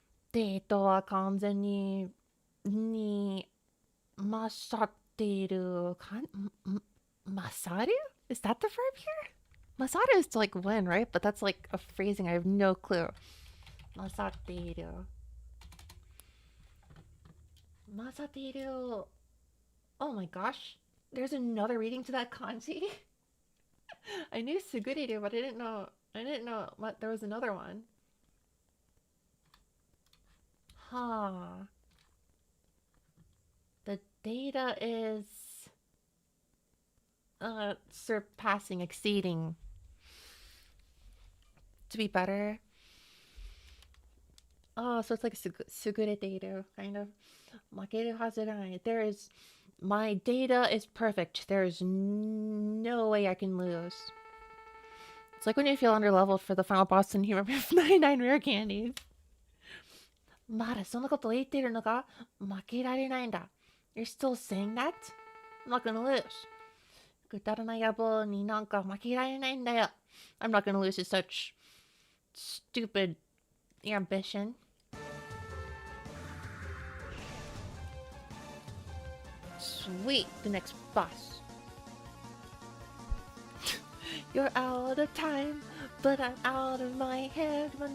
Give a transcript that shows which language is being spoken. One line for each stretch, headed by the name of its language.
Japanese: デートは完全に勝っているMasaru?
English: Is that the verb here? Masaru is to like win, right? But that's like a phrasing I have no clue.
Japanese: 勝っている Masateiru.
English: Oh my gosh. There's another reading to that kanji? I knew Suguriru, but I didn't know what there was another one. Huh. The data is surpassing, exceeding to be better. Oh, so it's like sugureteru, kind of.
Japanese: Makeru hazuranai.
English: My data is perfect. There's no way I can lose. It's like when you feel underleveled for the final boss and you remember 99 rare candies.
Japanese: Mara, そんなこと言ってるのか? 負けられないんだ.
English: You're still saying that? I'm not gonna lose.
Japanese: くだらない野望になんか負けられないんだよ.
English: I'm not gonna lose to such stupid ambition. Sweet, the next boss. You're out of time, but I'm out of my head.